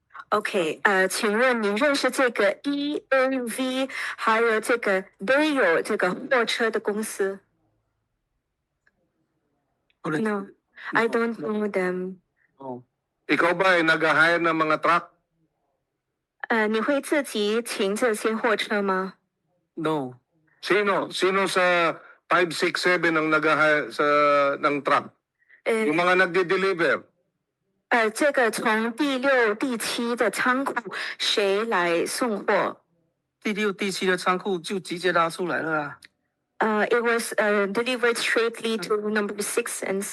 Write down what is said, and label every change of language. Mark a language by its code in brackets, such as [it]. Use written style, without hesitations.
[zh] OK，请问您认识这个 EAV 还有这个 Dayo 这个货车的公司 ？ [en] No, I don't know them. [tl] Ikaw ba ay nag-hire ng mga truck? [zh] 你会自己停这些货车吗？ [en] No. [tl] Sino sa 567 ang nag-hire ng truck? 呃 Yung mga nagde-deliver? [zh] 这个从第6、第7的仓库谁来送货？第6、第7的仓库就直接拉出来了啦。 [en] It was delivered straightly to number 6 and